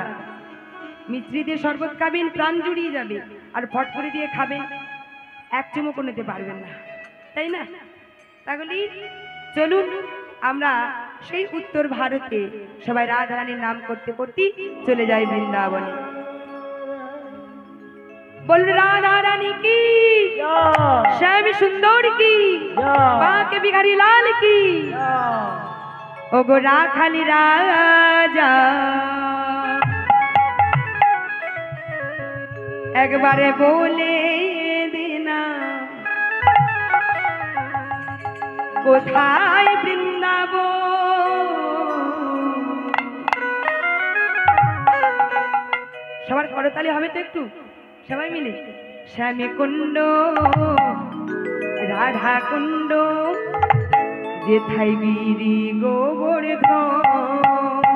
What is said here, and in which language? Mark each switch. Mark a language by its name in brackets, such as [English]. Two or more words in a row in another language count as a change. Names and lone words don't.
[Bangla] মিছরি দিয়ে শরবত খাবেন, প্রাণ জুড়িয়ে যাবে, আর ফটফড়ি দিয়ে খাবেন, এক চুমুকও নিতে পারবেন না, তাই না? তাহলে চলুন আমরা সেই উত্তর ভারতে সবাই রাধারানীর নাম করতে করতে চলে যাই বৃন্দাবনে। [Hindi] बोल राधा रानी की, श्याम सुंदर की, बांके बिहारी लाल की, [Bangla] ও গো রাখালি রাজা। এক বারে বলে দে না কোথায় বৃন্দাবন। সবার করতালি হবে তো একটু সবাই মিলে। শ্যামী কুণ্ড রাধা কুণ্ড যেথায় গিরি গোবর্ধন।